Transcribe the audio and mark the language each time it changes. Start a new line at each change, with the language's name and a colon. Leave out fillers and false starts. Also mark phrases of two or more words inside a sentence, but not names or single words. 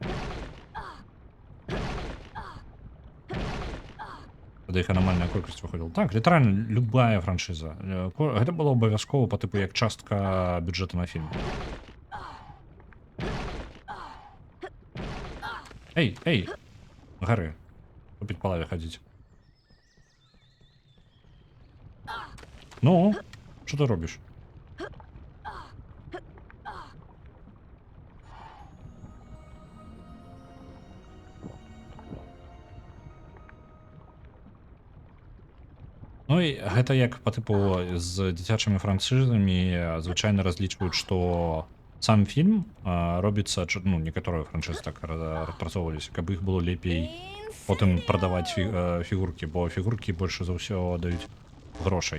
Belarusian: Тады іх анамальная колькасць выходзіла. Так, літаральна любая франшыза. Гэта было абавязкова па тыпу як частка бюджэту на фільм. Эй, гары. Купіць па лаве хадзіць.
Ukrainian: Ну, що ти робиш?
Belarusian: Ну і гэта як па тыпу з дзіцячымі франшызамі звычайна разлічваюць, што сам фільм робіцца, ну, некаторыя франшызы так распрацоўваліся, каб іх было лепей потым прадаваць фігуркі, бо фігуркі больш за ўсё даюць грошай.